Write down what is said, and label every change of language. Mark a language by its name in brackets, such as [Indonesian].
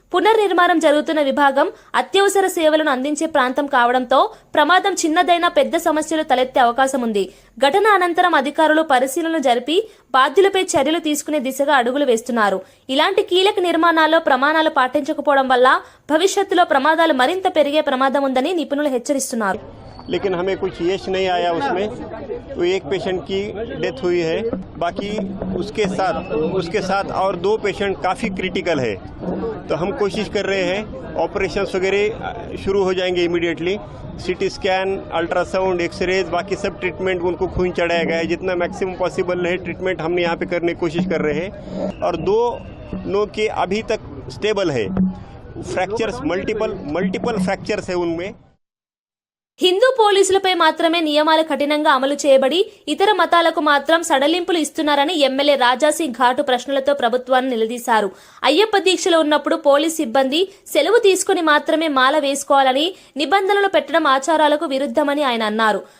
[Telugu] పునర్నిర్మాణం జరుగుతున్న విభాగం అత్యవసర సేవలను అందించే ప్రాంతం కావడంతో ప్రమాదం చిన్నదైనా పెద్ద సమస్యలు తలెత్తే అవకాశం ఉంది. ఘటన అనంతరం అధికారులు పరిశీలన జరిపి బాధ్యులపై చర్యలు తీసుకునే దిశగా అడుగులు వేస్తున్నారు. ఇలాంటి కీలక నిర్మాణాల్లో ప్రమాణాలు పాటించకపోవడం వల్ల భవిష్యత్తులో ప్రమాదాలు మరింత పెరిగే ప్రమాదం ఉందని నిపుణులు హెచ్చరిస్తున్నారు. [Hindi] लेकिन हमें कुछ यश नहीं आया उसमें, तो एक पेशेंट की डेथ हुई है. बाकी उसके साथ और 2 पेशेंट काफ़ी क्रिटिकल है. तो हम कोशिश कर रहे हैं, ऑपरेशंस वगैरह शुरू हो जाएंगे immediately. CT scan, ultrasound, X-rays, बाकी सब ट्रीटमेंट उनको खून चढ़ाया गया है. जितना मैक्सिमम पॉसिबल है ट्रीटमेंट हमने यहाँ पे करने की कोशिश कर रहे हैं. और 2 लोग के अभी तक स्टेबल है. फ्रैक्चर्स मल्टीपल फ्रैक्चर्स है उनमें. [Telugu] హిందూ పోలీసులపై మాత్రమే నియమాలు కఠినంగా అమలు చేయబడి ఇతర మతాలకు మాత్రం సడలింపులు ఇస్తున్నారని ఎమ్మెల్యే రాజాసింగ్ ఘాటు ప్రశ్నలతో ప్రభుత్వాన్ని నిలదీశారు. అయ్యప్ప దీక్షలో ఉన్నప్పుడు పోలీస్ సిబ్బంది సెలవు తీసుకుని మాత్రమే మాల వేసుకోవాలని నిబంధనలు పెట్టడం ఆచారాలకు విరుద్ధమని ఆయన అన్నారు.